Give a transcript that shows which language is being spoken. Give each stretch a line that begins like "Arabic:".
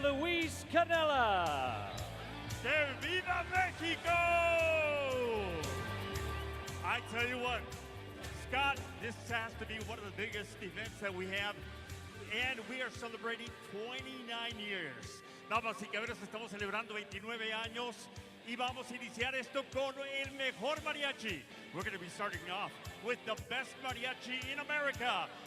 Spanish: Luis Canela. ¡Que viva Mexico!
English: I tell you what, Scott, this has to be one of the biggest events that we have, and we are celebrating 29 years.
Spanish: Damas y caballeros, estamos celebrando 29 años y vamos a iniciar esto con el mejor mariachi.
English: We're going to be starting off with the best mariachi in America.